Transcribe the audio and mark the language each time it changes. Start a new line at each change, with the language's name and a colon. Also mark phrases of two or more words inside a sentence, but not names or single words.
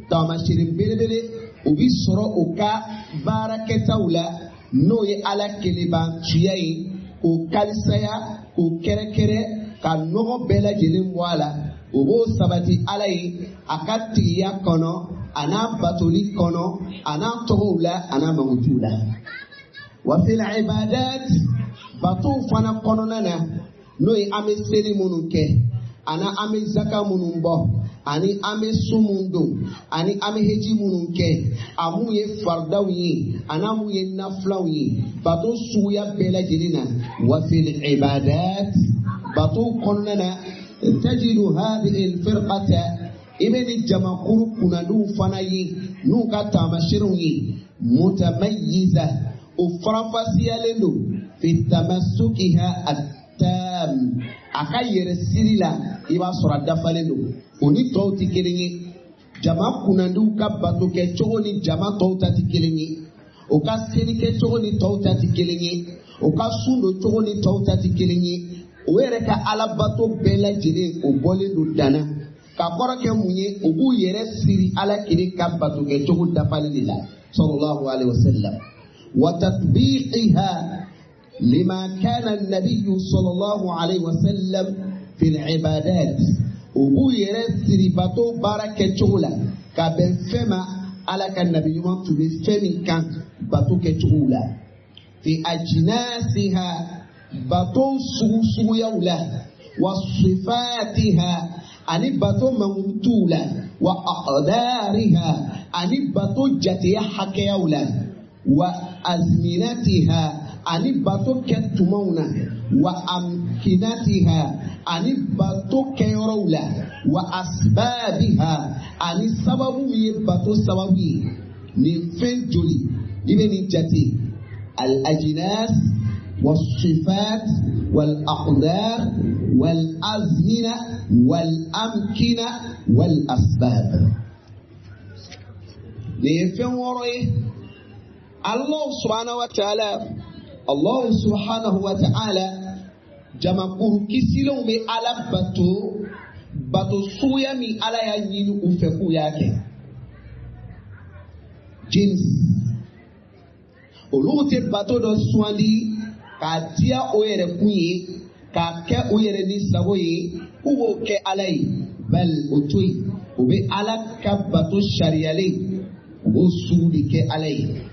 Bambara: taamasere belebele o bi sɔrɔ o ka baarakɛtaw la n'o ye ala kelen b'an ciya ye k'o kalisaya k'o kɛrɛkɛrɛ ka nɔgɔ bɛɛ lajɛlen bɔ a la o b'o sabati ala ye a ka tigiya kɔnɔ a n'a batoli kɔnɔ a n'a tɔgɔw la a n'a magotiw la
Arabic: وفي العبادات
Bambara: batow fana kɔnɔna na n'o ye an bɛ seli minnu kɛ ani an bɛ zaka minnu bɔ ani an bɛ su minnu don ani an bɛ heji minnu kɛ a mun ye faridaw ye ani an mun ye nafilaw ye bato suguya bɛɛ lajɛlen na
Arabic: وفي العبادات
Bambara: batow kɔnɔna na
Arabic: تجد هذه الفرقة
Bambara: i bɛ ni jamakuru kunnandiw fana ye n'u ka taamaserew ye mutamayyiza o farafasiyalen don fi
Arabic: تمسكها التام
Bambara: a ka yɛrɛ siri la i b'a sɔrɔ a dafalen don o ni tɔw tɛ kelen ye jama kunnandiw ka bato kɛ cogo ni jama tɔw ta tɛ kelen ye o ka seli kɛ cogo ni tɔw ta tɛ kelen ye o ka sun don cogo ni tɔw ta tɛ kelen ye o yɛrɛ ka alabato bɛɛ lajɛlen o bɔlen don danna ka kɔrɔ kɛ mun ye o b'u yɛrɛ siri ala kelen ka bato kɛ cogo dafalen de la
Arabic: صلى الله عليه وسلم وتطبيقها لما كان النبي صلى الله عليه وسلم في العبادات
Bambara: o b'u yɛrɛ siri bato baara kɛ cogo la ka bɛn fɛn ma ala ka nabi ɲuman tun bɛ fɛn min kan bato kɛ cogo la
Arabic: في أجناسها
Bambara: bato suguyaw la
Arabic: وصفاتها
Bambara: ani bato mangutuw la
Arabic: وأقدارها
Bambara: ani bato jateya hakɛyaw la
Arabic: وأزمنتها
Bambara: ani bato kɛ tumaw na
Arabic: وأمكنتها
Bambara: ani bato kɛyɔrɔw la
Arabic: وأسبابها
Bambara: ani sababu min ye bato sababu ye nin fɛn joli i bɛ nin jate
Arabic: الأجناس والصفات والأقدار والأزمنة والأمكنة والأسباب ليفهم ورأيه الله سبحانه وتعالى جمع كسلهم على
Bambara: bato suya min ala y'a ɲini u fɛ k'u y'a kɛ jins olu tɛ bato dɔ sugandi k'a diya o yɛrɛ kun ye k'a kɛ o yɛrɛ ni sago ye k'u b'o kɛ ala ye bal o to yen o bɛ ala ka bato sariyalen u b'o sugu de kɛ ala ye